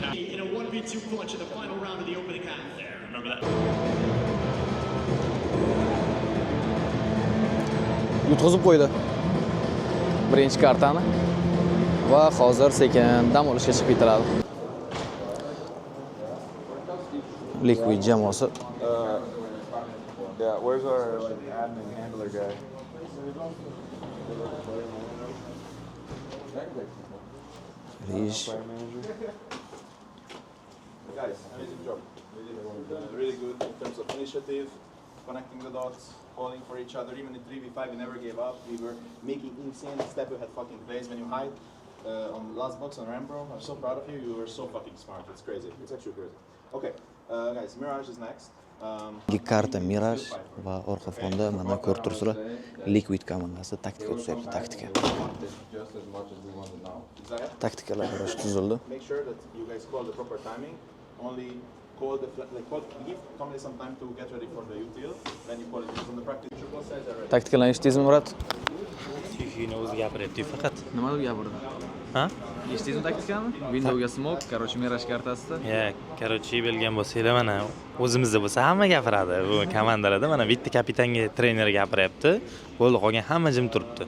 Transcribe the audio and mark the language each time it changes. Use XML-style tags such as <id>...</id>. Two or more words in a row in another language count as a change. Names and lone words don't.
<uz>Yutqizib qo'ydi birinchi kartani va hozir sekin dam olishga chiqib ketiladi. Liquid jamoasi.</uz> <en>Yeah, where's our admin handler guy? Rish. Guys, amazing job. Really good in terms of initiative, connecting the dots, calling for each other. Even in 3v5, we never gave up. We were making insane step ahead fucking plays when you hide on last box on Rambro. I'm so proud of you. You were so fucking smart. It's crazy. It's actually crazy. Okay, guys, Mirage is next.</en> <uz>Karta Mirage va orqa fonda mana ko'rib turibsizlar, Liquid komandasi taktika tuzayapti, taktika. Taktikalar qarаш tuzildi.</uz> <en>Make sure that you guys call the proper timing. Only call the give Tommy some time to get ready for the UTL. Then you call it from the practice. Triple sides are ready.</en> <uz>Taktikalarni eshitdingizmi, Murat? Shuni o'zi gapiryapti faqat. Nima deb gapirdi? Ha? Eshitdingizmi taktikani? Windowga smoke, короче, Mirage kartasida. Короче, bilgan bo'lsanglar mana o'zimizda bo'lsa hamma gapiradi. Bu komandalarda mana bitta kapitanga trener gapiryapti. Bo'ldi, qolgan hamma jim turibdi.</uz>